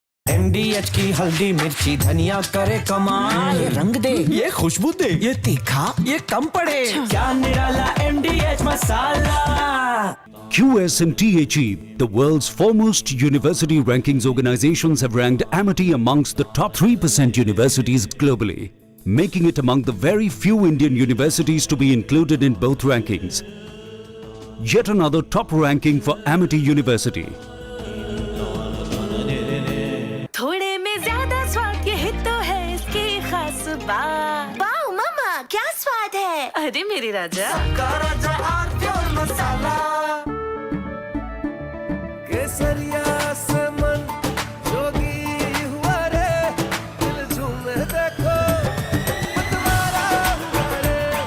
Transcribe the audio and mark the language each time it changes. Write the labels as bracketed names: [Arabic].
[Hindi] MDH की हल्दी मिर्ची धनिया करे कमाल, ये रंग दे, ये खुशबू दे, ये तीखा, ये कम पड़े, क्या निराला MDH masala. [English] QS and THE, the world's foremost university rankings organizations, have ranked Amity amongst the top 3% universities globally, making it among the very few Indian universities to be included in both rankings. Yet another top ranking for Amity University. [Hindi] थोड़े में ज्यादा स्वाद ये तो है इसकी खास बात। वाओ मामा, क्या स्वाद है? अरे मेरे राजा, सबका राजा और प्योर मसाला। केसरिया से मन जोगी हुआ रे, दिल झूमे देखो, मतवारा हुआ रे।